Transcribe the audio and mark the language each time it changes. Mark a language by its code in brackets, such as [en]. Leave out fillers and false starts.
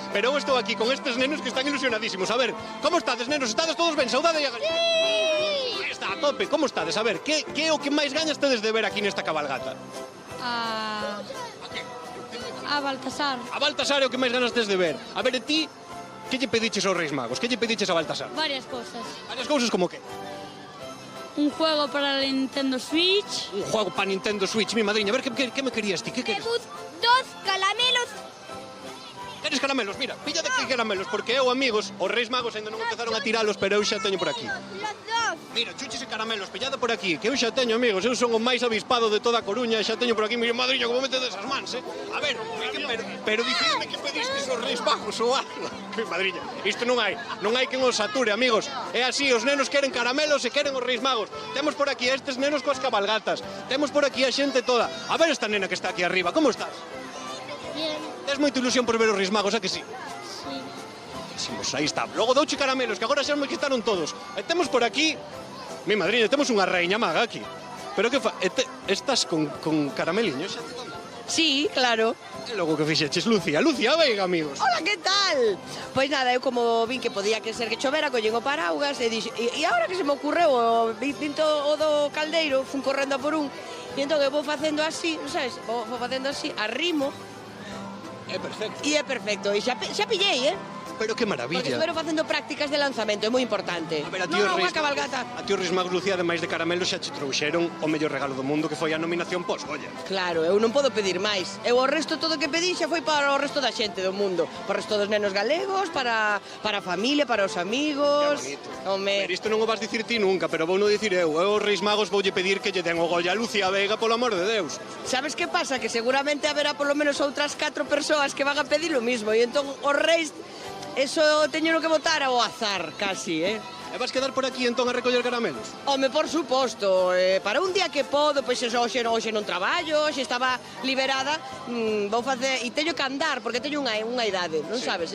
[gl] Pero eu estou aquí con estes nenos que están ilusionadísimos. A ver, como estades, nenos? Estades todos ben? Saudade e agarimo. Sí! Aí está, a tope, como estades? A ver, que é o que máis gañas tedes de ver aquí nesta cabalgata? A Baltasar. A Baltasar é o que máis ganas tedes de ver. A ver, e ti, que lle pediches aos Reis Magos? Que lle pediches a Baltasar? [es] Varias cosas. [gl] Varias cousas como que? [es] Un juego para la Nintendo Switch. Un juego para Nintendo Switch, [gl] mi madriña. A ver, que me querías ti? Que queres? 2 caramelos. Queres caramelos? Mira, pilla de que caramelos, porque eu, amigos, os Reis Magos ainda non empezaron a tiralos, pero eu xa teño por aquí. [es] Los 2. [gl] Mira, chuches e caramelos, pillado por aquí, que eu xa teño, amigos, eu son o máis avispado de toda a Coruña, xa teño por aquí, mi madriña, como mete desas mans, A ver, pero dicidme que pedistes os Reis Magos ou algo. Mi madriña, isto non hai quen os sature, amigos. É así, os nenos queren caramelos e queren os Reis Magos. Temos por aquí a estes nenos coas cabalgatas, temos por aquí a xente toda. A ver esta nena que está aquí arriba, como estás? [es] Bien. [gl] Tes moita ilusión por ver os Reis Magos, a que sí? Sí. Pues aí está. Logo douche caramelos, que agora xa me quitaron todos. E temos por aquí... Mi madriña, temos unha reiña maga aquí. Pero que fa... Estás con carameliños? Sí, claro. E logo que fixeches, Lucía? Lucía, veiga, amigos. Hola, que tal? Pois nada, eu como vin que podía que ser que chovera, collín o paraugas e dixo... E agora que se me ocurreu, vin o do caldeiro, fun correndo a por un, e entón eu vou facendo así, non sabes? Vou facendo así, arrimo. É perfecto. E é perfecto. E xa pillei, Pero que maravilla. estuveron facendo prácticas de lanzamento, é moi importante. A ver, a ti Non, unha cabalgata. A ti os Reis Magos, Lucía, ademais de caramelos, xa che trouxeron o mellor regalo do mundo, que foi a nominación pos-Goya. Claro, eu non podo pedir máis. Eu o resto todo que pedí xa foi para o resto da xente do mundo. Para o resto dos nenos galegos, para a familia, para os amigos. Que bonito. Home, Pero isto non o vas dicir ti nunca, pero vou non dicir eu. Eu aos Reis Magos voulle pedir que lle den o Goya a Lucía Veiga, polo amor de Deus. sabes que pasa? Que seguramente haberá polo menos outras 4 persoas que van a pedir o mismo. E entón os reis, eso teño que votar ao azar, casi, E vas quedar por aquí entón a recoller caramelos? Home, por suposto, para un día que podo, pois hoxe non traballo, hoxe estaba liberada, vou facer, e teño que andar, porque teño unha idade, non sabes?